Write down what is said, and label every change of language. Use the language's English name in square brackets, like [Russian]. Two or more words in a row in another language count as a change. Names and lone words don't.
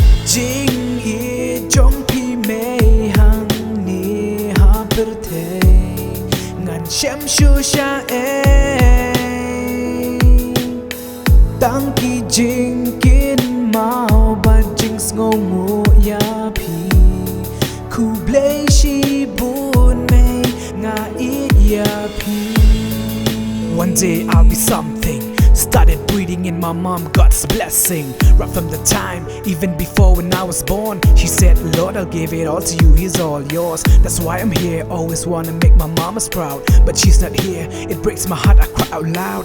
[Khasi] Jingiaid jong pi mei hang ni ha per the ngan shem shu sha tang ki jing kin mau ba jingsngewngguh ya pi Ku Blei shi bun mei nga it ya pi. [English] One day I'll be something. Started breathing in my mom, God's blessing. Right from the time, even before when I was born, she said, Lord, I'll give it all to you, He's all yours. That's why I'm here, always wanna make my mama's proud. But she's not here, it breaks my heart, I cry out loud.